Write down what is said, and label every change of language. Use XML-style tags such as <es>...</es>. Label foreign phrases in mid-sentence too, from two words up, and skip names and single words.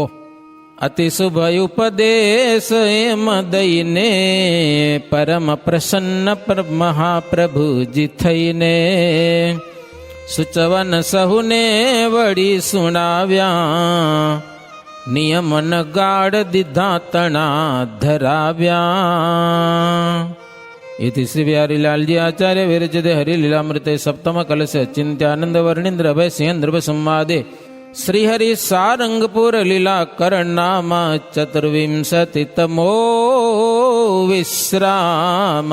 <gu>અતિ શુભ ઉપદેશ એમ દઈને પરમ પ્રસન્ન મહાપ્રભુજી થઈને, સુચવન સહુને વળી સુણાવ્યા, નિયમન ગાઢ દીધા તણા ધરાવ્યા.</gu> <sa>इति श्री बिहारीलाल जी आचार्य विरचिते हरिलीलामृते सप्तम कलश चिंत्यानंद वर्णिंद्र भय सिंह संवादे श्री हरि सारंगपुर लीला करनामा चतुर्विंशतितमो विश्राम.</sa>